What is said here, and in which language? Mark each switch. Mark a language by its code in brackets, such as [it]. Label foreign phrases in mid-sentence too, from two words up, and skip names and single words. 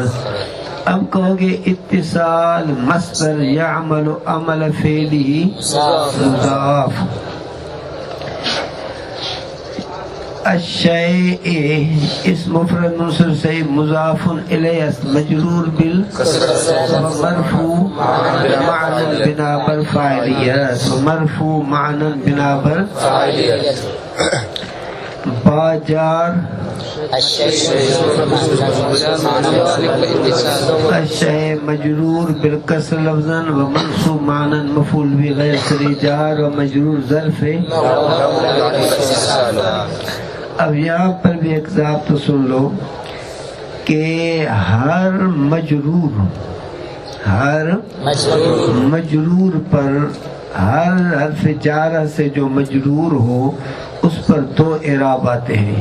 [ur] اب کہو گے [ar] اتصال مصدر یعمل عمل فعلہ مضاف، الشیء اس مفرد منصرف سے مضاف الیہ مجرور بالکسر مرفوع معنی بنا پر فاعلیت، مرفوع معنی بنا پر فاعلیت، باجار الشیء مجرور بالکسر لفظا و منصوب معنی مفعول به غیر صریح جار و مجرور ظرف۔ [ur] اب یہاں پر بھی ایک ضابطہ سن لو کہ ہر مجرور پر ہر حرف جارہ سے جو مجرور ہو اس پر دو اعراب آتے ہیں.